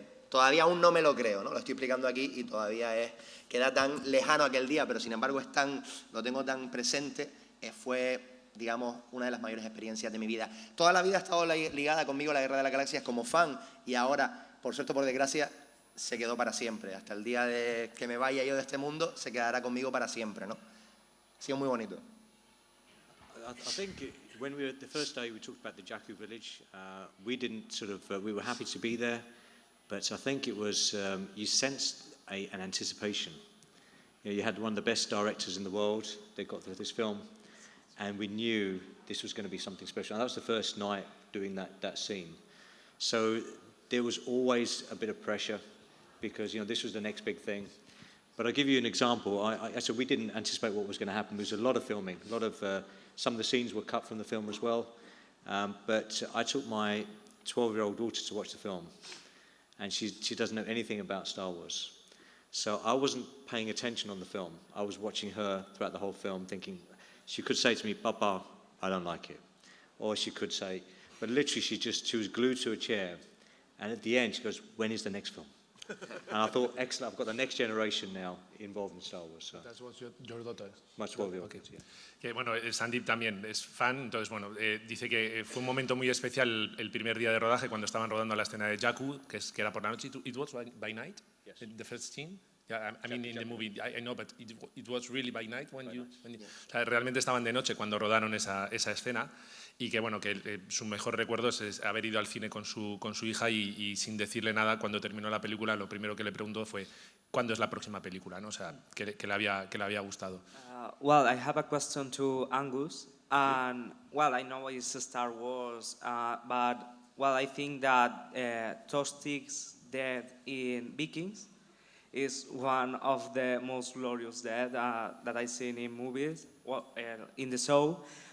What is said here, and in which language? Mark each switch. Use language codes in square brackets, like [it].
[es] todavía aún no me lo creo, ¿no? Lo estoy explicando aquí y todavía queda tan lejano aquel día, pero sin embargo lo tengo tan presente. Fue, digamos, una de las mayores experiencias de mi vida. Toda la vida ha estado ligada conmigo la Guerra de las Galaxias como fan, y ahora, por suerte o por desgracia, se quedó para siempre. Hasta el día de que me vaya yo de este mundo, se quedará conmigo para siempre, ¿no? Ha sido muy bonito. [en] I think when the first day we talked about the Jakku village, we didn't we were happy to be there. But I think it was, you sensed an anticipation. You had one of the best directors in the world. They got through this film, and we knew this was going to be something special. And that was the first night doing that scene. So there was always a bit of pressure, because this was the next big thing. But I'll give you an example. I said we didn't anticipate what was going to happen. There was a lot of filming. Some of the scenes were cut from the film as well. But I took my 12-year-old daughter to watch the film, and she doesn't know anything about Star Wars. So I wasn't paying attention on the film. I was watching her throughout the whole film thinking, she could say to me, Papa, I don't like it. Or she could say, but literally she was glued to a chair. And at the end she goes, when is the next film? And I thought, excellent, I've got the next generation now involved in Star Wars. So. That's what your daughter is. My 12-year-old Okay. kids, yeah. [es] Que, bueno, Sandeep también es fan, entonces bueno, dice que fue un momento muy especial el primer día de rodaje cuando estaban rodando la escena de Jakku, que era por la noche. [en] It was by night, Yes. the first scene. Yeah, I mean in the movie, I know, but it was really by night when you. [es] O sea, realmente estaban de noche cuando rodaron esa escena. Y que bueno, que su mejor recuerdo es haber ido al cine con su hija y sin decirle nada, cuando terminó la película, lo primero que le preguntó fue ¿cuándo es la próxima película? ¿No? O sea, que le había gustado. [en] Well, I have a question to Angus, and well, I know it's Star Wars, but well, I think that Tostig's death in Vikings is one of the most glorious deaths that I've seen in movies, well, in the show.